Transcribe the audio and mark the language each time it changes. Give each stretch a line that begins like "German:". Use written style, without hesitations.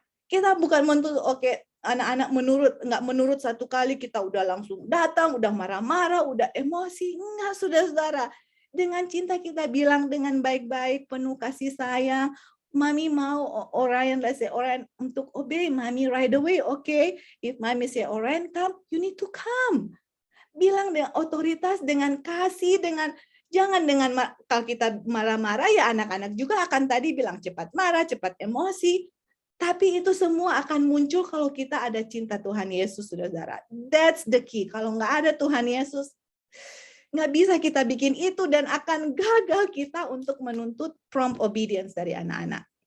Indonesian: Kita bukan menuntut, oke, anak-anak nggak menurut satu kali kita udah langsung datang, udah marah-marah, udah emosi. Enggak, saudara-saudara. Dengan cinta kita bilang dengan baik-baik, penuh kasih sayang.
English: Mami
Indonesian: mau
English: Orion, let's say Orion
Indonesian: untuk
English: obey Mami right away, okay? If Mami say Orion come, you need to come.
Indonesian: Bilang dengan otoritas, dengan kasih, jangan dengan kalau kita marah-marah ya anak-anak juga akan tadi bilang cepat marah, cepat emosi. Tapi itu semua akan muncul kalau kita ada cinta Tuhan Yesus, saudara.
English: That's the key.
Indonesian: Kalau nggak ada Tuhan Yesus, nggak bisa kita bikin itu dan akan gagal kita untuk menuntut
English: prompt obedience
Indonesian: dari anak-anak.